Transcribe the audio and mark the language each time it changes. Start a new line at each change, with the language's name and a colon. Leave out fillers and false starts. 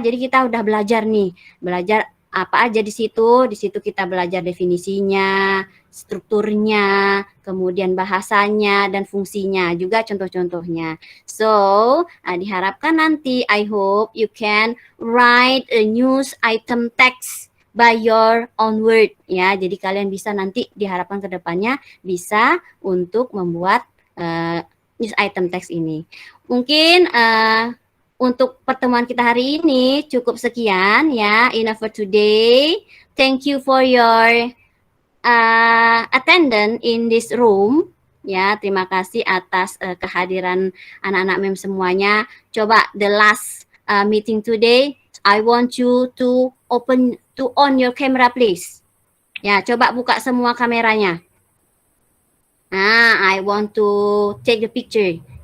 Indonesian: Jadi kita udah belajar nih, belajar apa aja di situ. Di situ kita belajar definisinya, strukturnya, kemudian bahasanya dan fungsinya, juga contoh-contohnya.
English: So,
Indonesian: diharapkan nanti
English: I hope you can write a news item text by your own word, ya.
Indonesian: Jadi kalian bisa nanti diharapkan ke depannya bisa untuk membuat news item text ini. Mungkin untuk pertemuan kita hari ini cukup sekian, ya.
English: Enough for today. Thank you for your attendance in this room.
Indonesian: Ya, terima kasih atas kehadiran anak-anak Mem semuanya.
English: Coba the last meeting today, I want you to on your camera, please.
Indonesian: Ya, coba buka semua kameranya.
English: I want to take the picture.